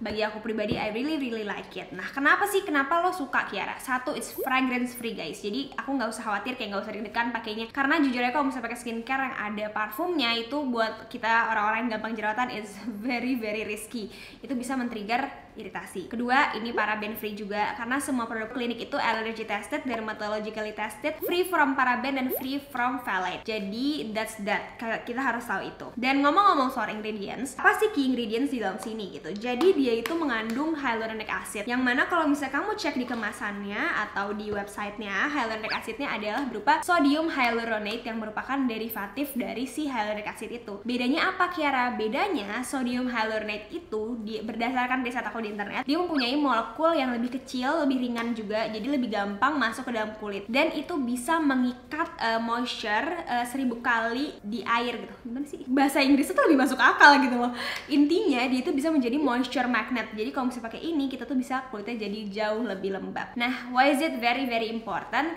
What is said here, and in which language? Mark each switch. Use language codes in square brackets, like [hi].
[id] Bagi aku pribadi, [en] I really like it. [id] Nah, kenapa lo suka, Kiara? [en] Satu, it's fragrance free guys. [id] Jadi aku nggak usah khawatir, kayak nggak usah deg-degan pakainya. Karena jujur aja kalau misalnya pakai skincare yang ada parfumnya, itu buat kita orang-orang yang gampang jerawatan [en] is very risky. [id] Itu bisa men-trigger iritasi. Kedua, ini paraben free juga karena semua produk Clinique itu [en] allergy tested, dermatologically tested, free from paraben [id] dan free from phthalate. Jadi [en] that's that. [id] Kita harus tahu itu. Dan ngomong-ngomong soal ingredients, apa sih key ingredients di dalam sini gitu? Jadi dia itu mengandung hyaluronic acid, yang mana kalau misalnya kamu cek di kemasannya atau di websitenya, hyaluronic acidnya adalah berupa sodium hyaluronate yang merupakan derivatif dari si hyaluronic acid itu. Bedanya apa, Kiara? Bedanya sodium hyaluronate itu berdasarkan riset aku di internet, dia mempunyai molekul yang lebih kecil, lebih ringan juga, jadi lebih gampang masuk ke dalam kulit, dan itu bisa mengikat moisture 1000 kali di air gitu. Gimana sih bahasa Inggris itu lebih masuk akal gitu loh. Intinya dia itu bisa menjadi [en] moisture magnet. [id] Jadi kalau misalnya pakai ini, kita tuh bisa kulitnya jadi jauh lebih lembab. [en] Nah, why is it very important?